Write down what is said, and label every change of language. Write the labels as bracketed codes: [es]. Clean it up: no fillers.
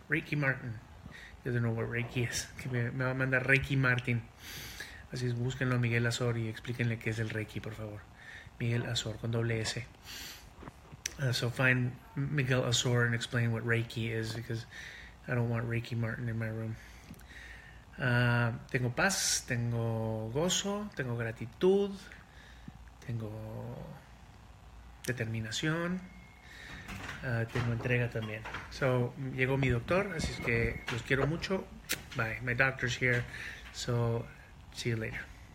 [en] He doesn't know what Reiki is. [es] Que me va a mandar Reiki Martin. Así es, búsquenlo a Miguel Azor y explíquenle qué es el Reiki, por favor. Miguel Azor con doble S. [en] So find Miguel Azor and explain what Reiki is, because I don't want Reiki Martin in my room. [es] Tengo paz, tengo gozo, tengo gratitud, tengo determinación, tengo entrega también. So, llegó mi doctor, así es que los quiero mucho. Bye. [en] My doctor's here, so see you later.